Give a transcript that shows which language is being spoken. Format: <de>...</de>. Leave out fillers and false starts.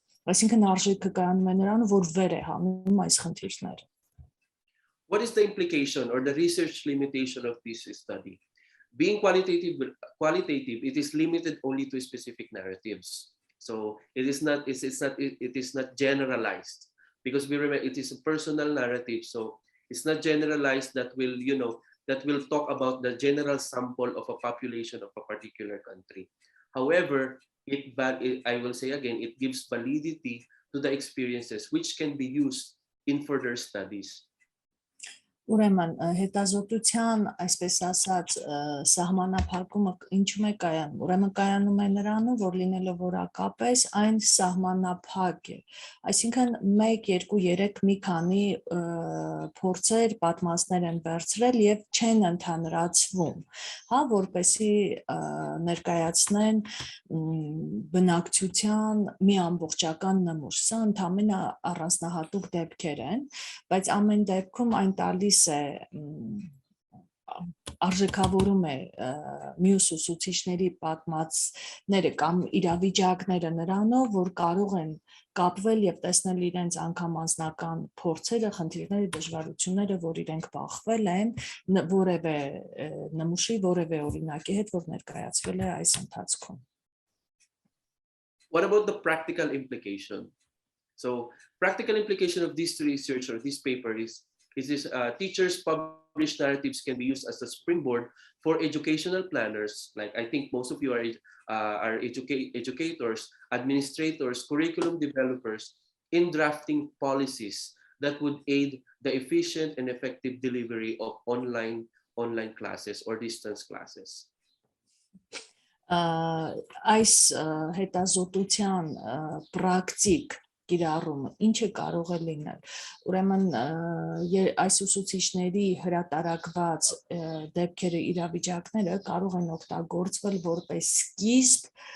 <hy>Այսինքն արժեքը կայանում է նրանում, որ վեր է հանում այս խնդիրները.</hy> <en>What is the implication or the research limitation of this study? Being qualitative, it is limited only to specific narratives. So it is not generalized because we remember it is a personal narrative. So it's not generalized that will talk about the general sample of a population of a particular country. However, I will say again, it gives validity to the experiences which can be used in further studies.</en> <hy>Ուրեմն հետազոտության, այսպես ասած, սահմանափակումը ինչու է կայանում։ Ուրեմն կայանում է նրանում, որ լինելով որակապես այն սահմանափակ է։ Այսինքն 1, 2, 3 մի քանի փորձեր, պատմածներ են վերցրել եւ չեն ընդհանրացվում, հա, որպեսզի ներկայացնեն բնակչության մի ամբողջական նմուշ։ Սա ընդհանրապես առանձնահատուկ դեպքեր են, բայց ամեն դեպքում այն տալիս արժեքավորում է մյուս ուսուցիչների պատմածները կամ իրավիճակները նրանով, որ կարող են կապվել եւ տեսնել իրենց անգամ անձնական փորձերը, խնդիրները, դժվարությունները, որ իրենք բախվել են որևէ նմուշի, որևէ օրինակի հետ, որ ներկայացվել է այս ընթացքում։</hy> <en>What about the practical implication? So, practical implication of this research or this paper is this teachers' published narratives can be used as a springboard for educational planners. Like I think most of you are educators, administrators, curriculum developers in drafting policies that would aid the efficient and effective delivery of online classes or distance classes.</en> <hy>Այս հետազոտության պրակտիկ կիրառումը ինչը կարող է լինել։ Ուրեմն այս ուսուցիչների հրատարակված դեպքերը, իրավիճակները կարող են օգտագործվել որպես սկիզբ</hy>